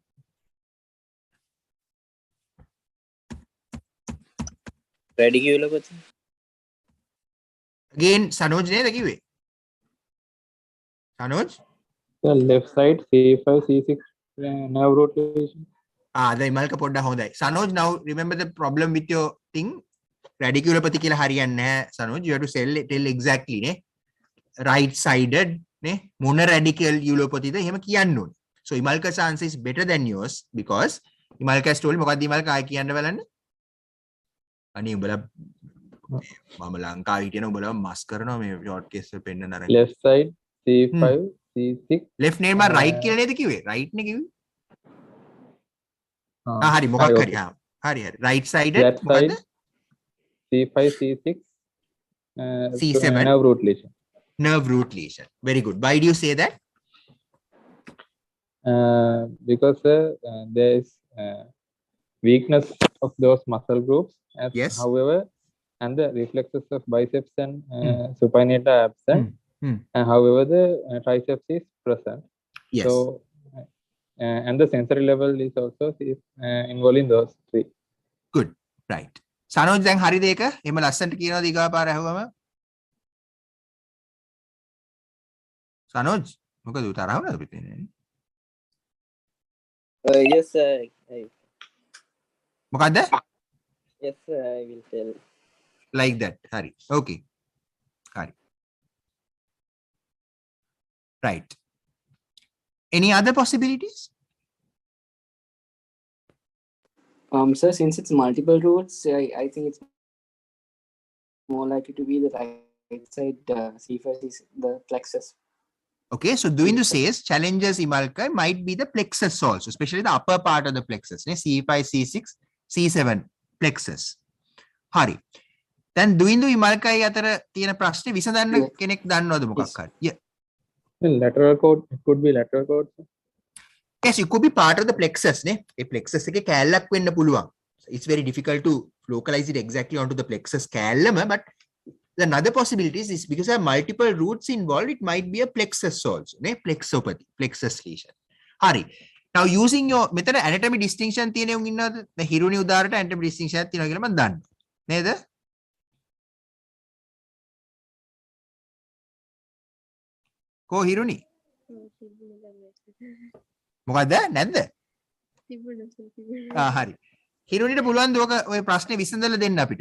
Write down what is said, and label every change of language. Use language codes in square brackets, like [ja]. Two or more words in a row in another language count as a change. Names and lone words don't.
[en] Radiculopathy. [si] Again, Sanoj නේ කිව්වේ. Sanoj? [en] The left side, C5, C6 nerve rotation. [si] The imalka පොඩ්ඩ හොඳයි. Sanoj, [en] now remember the problem with your thing. Radiculopathy [si] කියලා හරියන් නැහැ, [en] Sanoj. You have to tell exactly ne. Right sided [si] ne monoradiculopathy ද එහෙම කියන්න ඕනේ. [en] So Imalka's answer is better than yours because Imalka has told [si] මොකක්ද Imalka ආයි කියන්න බලන්න. අනේ උඹලා මම ලංකාවේ හිටියන උඹලා මස් කරනවා මේ ෂෝට් කේස් වල පෙන්නන අර [en] left side C5 C6 [si] left නේ මම right කියලා නේද කිව්වේ right නේ කිව්වේ හරි මොකක් හරි හරි [en] right side [si] මොකද්ද C5 C6 C7 [en] nerve root lesion. Nerve root lesion. Very good. Why do you say that? Because there is weakness of those muscle groups. Yes. However, and the reflexes of biceps and supinate are absent. And however, the triceps is present. Yes. So, and the sensory level is also involved in those three. Good. Right. [si] Sanoj දැන් හරිද ඒක? එහෙම ලස්සනට කියනවාද ඊගා පාර ඇහුවම? Sanoj මොකද තරහ වුණාද පිටින්නේ? [en] Yes, sir. [si] මොකද්ද? [en] Yes, sir, I will tell. Like that. [si] හරි. Okay. හරි. [en] Right. Any other possibilities? Sir, since it's multiple roots, I think it's more likely to be the right side. C5 is the plexus. Okay, so Duindu says challenges Imalka might be the plexus also, especially the upper part of the plexus. C5, C6, C7 plexus. Hari. [si] Then Duindu Imalka අතර තියෙන ප්‍රශ්නේ විසඳන්න කෙනෙක් දන්නවද මොකක් හරි? [en] Yeah. Lateral cord, it could be lateral cord. Yes, it could be part of the plexus. [si] A plexus එකේ කැලලක් වෙන්න පුළුවන්. [en] It's very difficult to localize it exactly onto the plexus කැලලම, but another possibility is because there are multiple roots involved, it might be a plexus also. Plexopathy, plexus lesion. Hari. Now using your method anatomy distinction [si] තියෙන උන් ඉන්නවද? දැන් හිරුනි උදාහරණයට [en] anatomy distinction [si] එකක් තියෙනවා කියලා මම දන්නවා. නේද? කො හිරුනි? මොකද්ද? නැද්ද? හරි. හිරුනිට පුළුවන් ද ඔය ප්‍රශ්නේ විසඳලා දෙන්න අපිට.